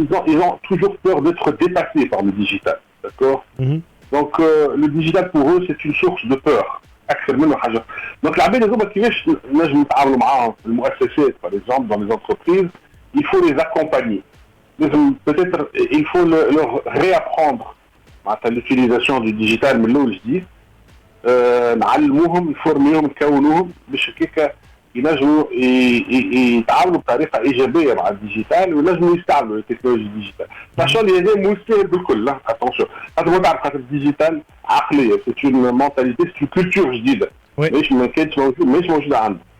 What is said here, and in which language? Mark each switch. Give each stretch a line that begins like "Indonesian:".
French: Ils ont toujours peur d'être dépassés par le digital, d'accord. Donc le digital pour eux c'est une source de peur
Arabic: أكثر منه حاجة. Donc العباد هذوما كيفاش نجم نتعاملوا معاهم في المؤسسات
French: par exemple dans les entreprises. Il faut les accompagner. Peut-être il faut leur réapprendre معناتها l'utilisation du digital
Arabic: من الأول جديد. نعلموهم نفورميهم نكونوهم باش هكاك ينجموا يتعاملوا بطريقه ايجابيه مع الديجيتال، وينجموا يستعملوا التكنولوجيا الديجيتال. ماشاء الله هذا مو سهل بالكل،
French: لا اتونسيون.
Arabic: خاطر ما تعرف خاطر الديجيتال عقليه،
French: سي اون مونتاليتي، سي كولتور
Arabic: جديده مش ما كانتش موجوده عندهم.